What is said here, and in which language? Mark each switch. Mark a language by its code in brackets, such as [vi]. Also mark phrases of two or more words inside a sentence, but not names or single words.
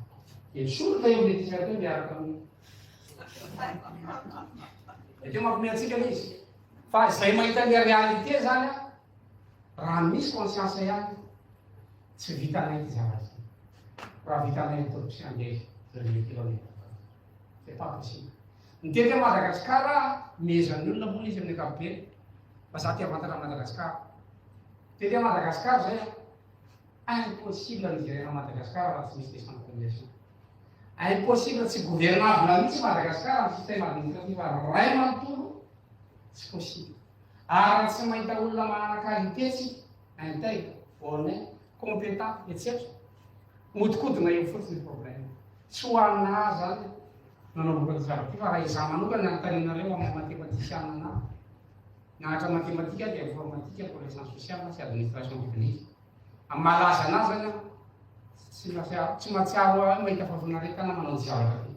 [mg] Soroka eo le t-shirt io miaraka amin'ny. Teo mampiomehy antsika izy. Fa izay mahita le réalité zany a, raha misy conscience ihany, tsy vitanay ty zavatra. Raha vitanay atao andeha zay kilomètre. [fr] C'est pas possible. [mg] Mitety a Madagasikara, mezan'ny olona moa izy amin'ny ankapobeny, fa za ty avantana Madagasikara. Mitety a Madagasikara zay a, impossible ny gérer Madagasikara raha tsy misy décentralisation. Impossible tsy gouvernable mihitsy Madagasikara amin'ny [fr] système administratif [mg] ray manontolo, tsy possible. Ary raha tsy mahita olona manana qualité tsy [fr] intègre, honnête, compétent, etc. [mg] Modikodina eo fotsiny problème. Tsy ho aminahy zany nanaovako ty zavatra ty fa raha izaho manokana anotaninareo amin'ny mathématicienne anahy. [fr] Mianatra mathématique dia informatique, connaissance sociale sy administration publique. [mg] Amin'ny malaza anazy zany tsy mahatsiaro aho mahita fahafinareta manao ny zavatra ty.